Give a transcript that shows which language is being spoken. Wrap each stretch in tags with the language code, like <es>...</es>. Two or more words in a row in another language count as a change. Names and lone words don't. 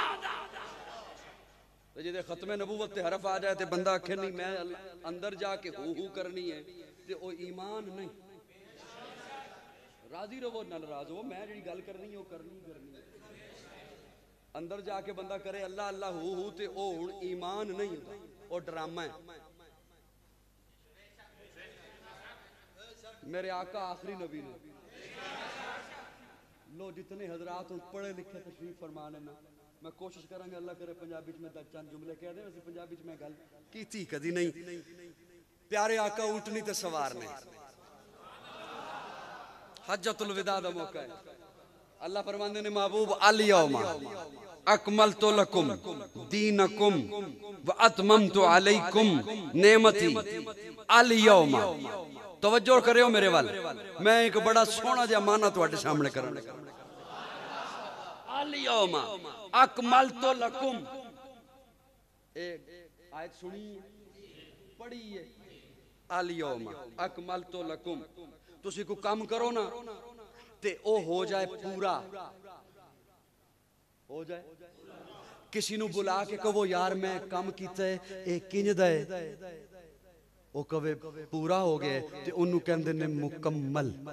<pa>ਜੇ ਖ਼ਤਮੇ ਨਬੂਵਤ ਤੇ ਹਰਫ਼ ਆ ਜਾਏ ਤੇ ਬੰਦਾ ਆਖੇ ਨਹੀਂ ਮੈਂ ਅੰਦਰ ਜਾ ਕੇ ਹੂ ਕਰਨੀ ਹੈ ਤੇ ਓ ਈਮਾਨ ਨਹੀਂ। ਰਾਜ਼ੀ ਰਹੋ ਨਾਰਾਜ਼ ਹੋ, ਮੈਂ ਜੀ ਗੱਲ ਕਰਨੀ ਹੈ ਕਰਨੀ ਹੈ। ਅੰਦਰ ਜਾ ਕੇ ਬੰਦਾ ਕਰੇ ਅੱਲਾਹ ਅੱਲਾਹ ਹੂ ਤੇ ਓ ਹੁਣ ਈਮਾਨ ਨਹੀਂ ਹੁੰਦਾ, ਓ ਡਰਾਮਾ ਹੈ। ਮੇਰੇ ਆਕਾ ਆਖ਼ਰੀ ਨਬੀ ਨੇ ਲੋ ਜਿਤਨੇ ਹਜ਼ਰਾਤ ਪੜ੍ਹੇ ਲਿਖੇ ਤਸ਼ਰੀਫ਼ ਫ਼ਰਮਾ ਲੈਣਾ। ਮੈਂ ਕੋਸ਼ਿਸ਼ ਕਰਾਂਗਾ ਅੱਲਾਹ ਕਰੇ ਪੰਜਾਬੀ ਵਿੱਚ ਚੰਦ ਜੁਮਲੇ ਕਹਿ ਦੇ। ਵੈਸੇ ਪੰਜਾਬੀ ਵਿੱਚ ਗੱਲ ਕੀਤੀ ਕਦੀ ਨਹੀਂ। ਪਿਆਰੇ ਆਕਾ ਊਠਣੀ ਤੇ ਸਵਾਰ ਨੇ, ਹੱਜਤੁਲ ਵਿਦਾ ਦਾ ਮੌਕਾ ਹੈ। ਅੱਲਾਹ ਫ਼ਰਮਾਂਦੇ ਨੇ ਮਹਿਬੂਬ</pa> <ar>اليوم أكملت لكم دينكم وأتممت عليكم نعمتي اليوم.</ar> <pa>ਤਵੱਜੋ ਕਰਿਓ ਮੇਰੇ ਵੱਲ, ਮੈਂ ਇੱਕ ਬੜਾ ਸੋਹਣਾ ਜਿਹਾ ਮਾਅਨਾ ਤੁਹਾਡੇ ਸਾਹਮਣੇ ਕਰਨ ਲੱਗਾ।</pa> <ar>اليوم أكملت لكم,</ar> <ur>ایک آیت سنی پڑھی ہے.</ur> <ar>اليوم أكملت لكم,</ar> <pa>ਤੁਸੀਂ ਕੋ ਕੰਮ ਕਰੋ ਨਾ ਤੇ ਓ ਹੋ ਜਾਏ ਪੂਰਾ ਹੋ ਜਾਏ। ਕਿਸੇ ਨੂੰ ਬੁਲਾ ਕੇ ਕਹੋ ਯਾਰ ਮੈਂ ਕੰਮ ਕੀਤਾ ਹੈ ਏ ਕਿੰਜ ਦਾ ਹੈ, ਓ ਕਵੇ ਪੂਰਾ ਹੋ ਗਿਆ ਤੇ ਓਨੂੰ ਕਹਿੰਦੇ ਨੇ ਮੁਕੰਮਲ।</pa>